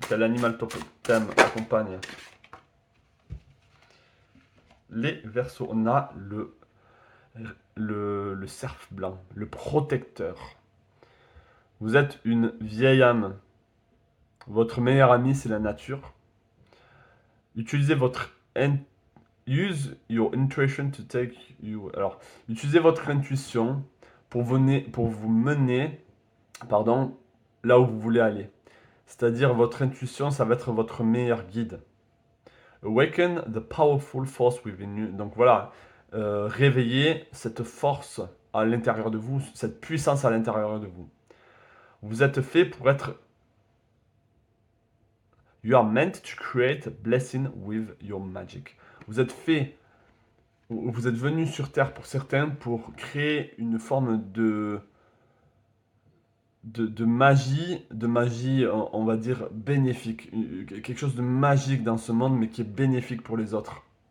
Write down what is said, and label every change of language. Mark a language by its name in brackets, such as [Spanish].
[French] Quel animal totem accompagne les Verseaux? On a le cerf blanc, le protecteur. Vous êtes une vieille âme. Votre meilleur ami, c'est la nature. Utilisez [English] use your intuition to take you. [French] Alors, utilisez votre intuition pour vous mener, pardon, là où vous voulez aller. C'est-à-dire votre intuition, ça va être votre meilleur guide. [English] Awaken the powerful force within you. [French] Donc voilà, réveillez cette force à l'intérieur de vous, cette puissance à l'intérieur de vous. Vous êtes fait pour être [English] You are meant to create a blessing with your magic. [French] Vous êtes fait, vous êtes venu sur Terre pour certains pour créer une forme de magie, on va dire, bénéfique. Quelque chose de magique dans ce monde, mais qui est bénéfique pour les autres.